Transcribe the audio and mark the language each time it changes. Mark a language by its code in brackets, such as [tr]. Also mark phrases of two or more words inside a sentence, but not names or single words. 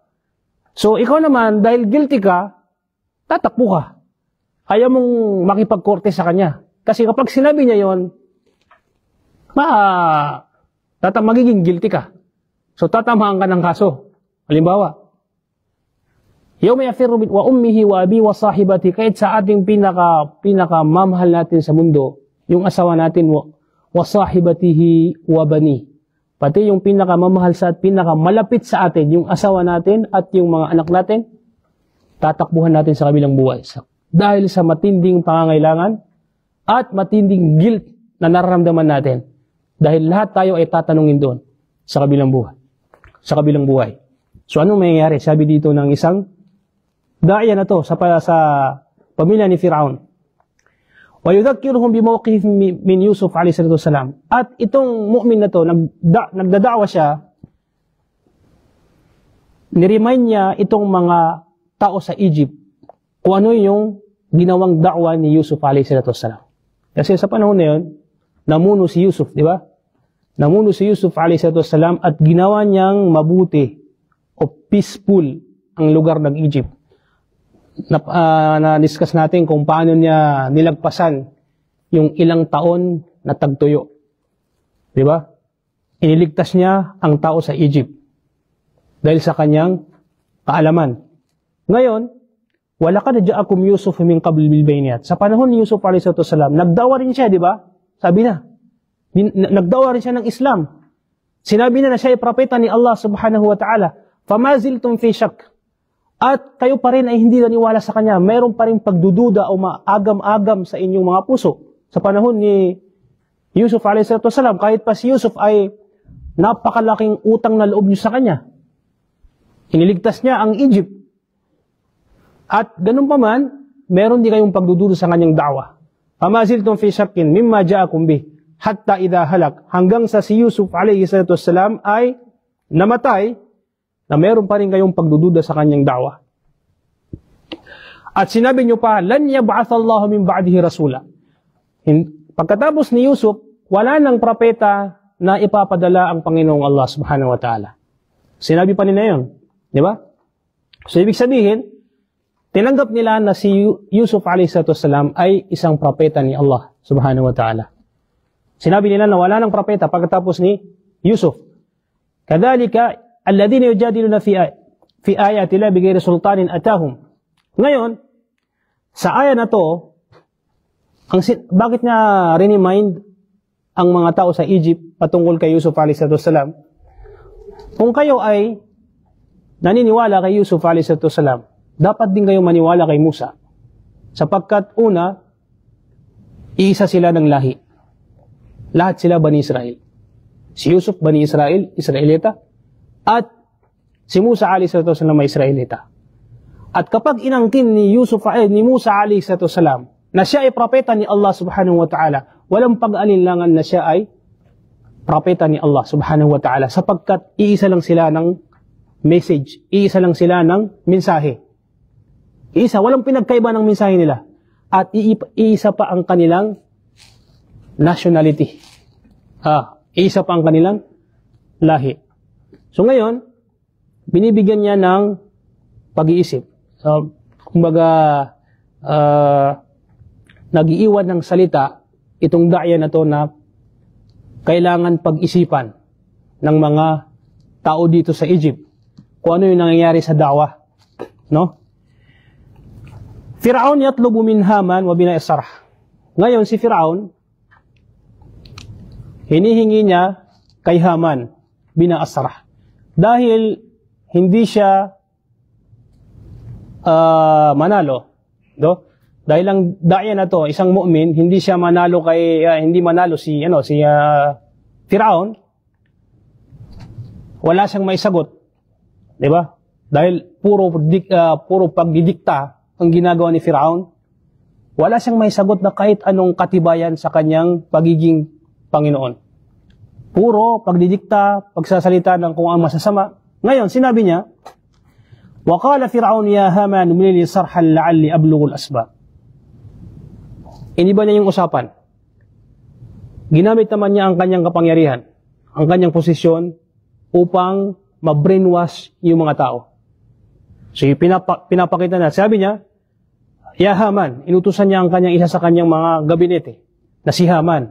[tl] So, ikaw naman, dahil guilty ka, tatakbo ka. Ayaw mong makipagkorte sa kanya. Kasi kapag sinabi niya yon, magiging guilty ka. So, tatamaan ka ng kaso. Halimbawa, [ar] يوم يفر وأمه وأبي وصاحبتي, [tl] kahit sa ating pinakamamahal natin sa mundo, yung asawa natin, [ar] وصاحبته وبني. [tl] Pati yung pinakamamahal sa at pinakamalapit sa atin, yung asawa natin at yung mga anak natin, tatakbuhan natin sa kabilang buhay. Dahil sa matinding pangangailangan at matinding guilt na nararamdaman natin. Dahil lahat tayo ay tatanungin doon sa kabilang buhay. So anong mangyayari? Sabi dito ng isang da'ya na to sa pamilya ni Firaun. [ar] ويذكرهم بموقف من يوسف عليه الصلاة والسلام. [tl] At itong mu'min na to, nagdada'wa siya, niremind niya itong mga tao sa Egypt kung ano yung ginawang da'wa ni Yusuf [ar] عليه الصلاة والسلام. [tl] Kasi sa panahon na yun, namuno si Yusuf, di ba? Namuno si Yusuf [ar] عليه الصلاة والسلام [tl] at ginawa niyang mabuti o peaceful ang lugar ng Egypt. Na-discuss natin kung paano niya nilagpasan yung ilang taon na tagtuyo. Di ba? Iniligtas niya ang tao sa Egypt dahil sa kanyang kaalaman. Ngayon, [ar] ولقد جاءكم يوسف من قبل بالبينات. [tl] Sa panahon ni Yusuf [ar] عليه الصلاة والسلام, [tl] nagdawa rin siya, di ba? Sabi na, nagdawa rin siya ng Islam. Sinabi na siya ay propeta ni Allah [ar] سبحانه وتعالى. فما زلتم في شك. [tl] At kayo pa rin ay hindi naniwala sa kanya. Mayroon pa rin pagdududa o maagam-agam sa inyong mga puso. Sa panahon ni Yusuf [ar] عليه الصلاة والسلام, [tl] kahit pa si Yusuf ay napakalaking utang na loob niyo sa kanya. Iniligtas niya ang Egypt. At ganun pa man, meron din kayong pagdududa sa kanyang da'wa. [ar] فما زلتم في شك مما جاءكم به حتى إذا هلك, [tl] hanggang sa si Yusuf [ar] عليه الصلاة والسلام [tl] ay namatay, na meron pa rin kayong pagdududa sa kanyang da'wa. At sinabi niyo pa, [ar] لن يبعث الله من بعده رسولا. [tl] Pagkatapos ni Yusuf, wala nang propeta na ipapadala ang Panginoong Allah [ar] سبحانه وتعالى. [tl] Sinabi pa nila yun. Di ba? So, ibig sabihin, tinanggap nila na si Yusuf a.s. ay isang propeta ni Allah [ar] سبحانه وتعالى. [tl] Sinabi nila na wala ng propeta pagkatapos ni Yusuf. [ar] كذلك الذين يجادلون في آيات الله بغير سلطان أتاهم. [tl] Ngayon, sa aya na to, bakit nga remind ang mga tao sa Egypt patungkol kay Yusuf a.s. Kung kayo ay naniniwala kay Yusuf a.s., dapat din kayong maniwala kay Musa. Sapagkat una, iisa sila ng lahi. Lahat sila Bani Israel. Si Yusuf, Bani Israel, Israelita. At si Musa a.s. may Israelita. At kapag inangkin ni Musa a.s. na siya ay propeta ni Allah [ar] سبحانه وتعالى, [tl] walang pag-alinlangan na siya ay propeta ni Allah [ar] سبحانه وتعالى. [tl] Sapagkat iisa lang sila ng message. Iisa lang sila ng mensahe. Isa, walang pinagkaiba ng mensahe nila. At iisa pa ang kanilang nationality. Iisa pa ang kanilang lahi. So ngayon, binibigyan niya ng pag-iisip. So, kumbaga, nag-iiwan ng salita itong da'ya na to na kailangan pag-isipan ng mga tao dito sa Egypt kung ano yung nangyayari sa da'wa. No? [ar] فرعون يطلب من هامان وبناء صرح. [tl] Ngayon si Firaun, hinihingi niya kay Haman [ar] بناء صرح. [tl] Dahil hindi siya manalo. No? Dahil ang da'ya na to, isang mu'min, hindi siya manalo hindi manalo si Firaun. Wala siyang maisagot. 'Di ba? Dahil puro pagdidikta ang ginagawa ni Firaun, wala siyang may sagot na kahit anong katibayan sa kanyang pagiging Panginoon. Puro pagdidikta, pagsasalita ng kung ang masasama. Ngayon, sinabi niya, [ar] وَقَالَ فِرْعَوْنِ يَا هَامَانُ ابْنِ لِي صَرْحًا لَعَلِّي أَبْلُغُ الْأَسْبَابَ. [tl] Iniba niya yung usapan. Ginamit naman niya ang kanyang kapangyarihan, ang kanyang posisyon upang ma-brainwash yung mga tao. So, pinapakita na. Sabi niya, Ya Haman, inutusan niya ang isa sa kanyang mga gabinete, na si Haman.